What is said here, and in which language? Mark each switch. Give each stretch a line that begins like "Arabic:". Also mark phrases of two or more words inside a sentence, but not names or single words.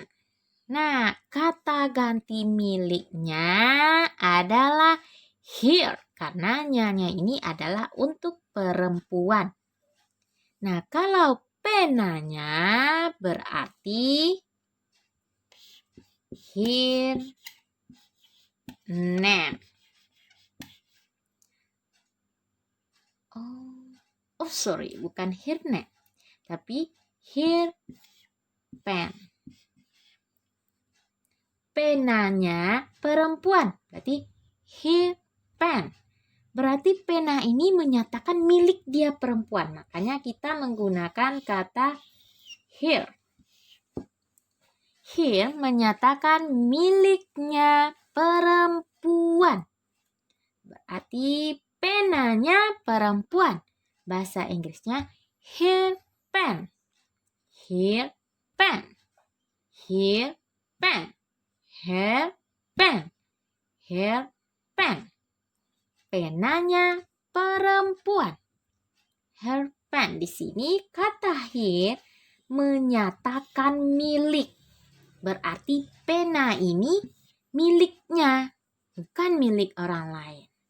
Indonesian: Nah, kata ganti miliknya adalah here. Karena nyanya ini adalah untuk perempuan. Nah, kalau penanya berarti
English: here name.
Indonesian: Sorry, bukan
English: her name,
Indonesian: tapi
English: her pen.
Indonesian: Penanya perempuan, berarti
English: her pen.
Indonesian: Berarti pena ini menyatakan milik dia perempuan. Makanya kita menggunakan kata her. Her menyatakan miliknya perempuan. Berarti penanya perempuan. Bahasa Inggrisnya
English: her pen. Her pen. Her pen. Her pen. Her pen.
Indonesian: Penanya perempuan.
English: Her pen.
Indonesian: Di sini kata her menyatakan milik. Berarti pena ini miliknya, bukan milik orang lain.